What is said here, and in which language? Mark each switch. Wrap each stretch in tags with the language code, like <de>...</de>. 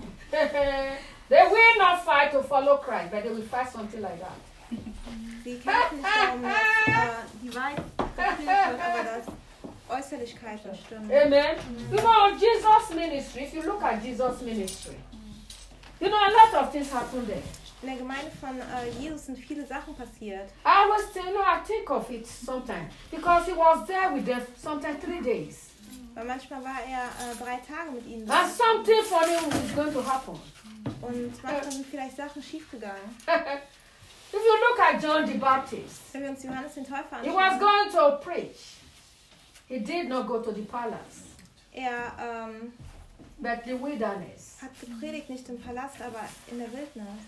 <en>They will not fight to follow Christ, but they will fight something like that. Be careful from divine about us. Amen. Mm. You know, Jesus' ministry, if you look at Jesus' ministry, you know, a lot of things happened there.</en> <de>In der Gemeinde von Jesus sind viele Sachen passiert.</de> <en>I was, you know, I think of it sometimes, because he was there with them sometimes 3 days.</en> <de>Weil manchmal war er 3 Tage mit ihnen.</de> <en>And something funny was going to happen.</en> <de>Und manchmal sind vielleicht Sachen schief gegangen.</de> <en>If you look at John the Baptist,</en> <de>wenn wir uns Johannes den Täufer</de> <en>anschauen, he was going to preach. He did not go to the palace.</en> <de>Er,</de> <en>but the wilderness.</en> <de>Hat gepredigt nicht im Palast, aber in der Wildnis.</de>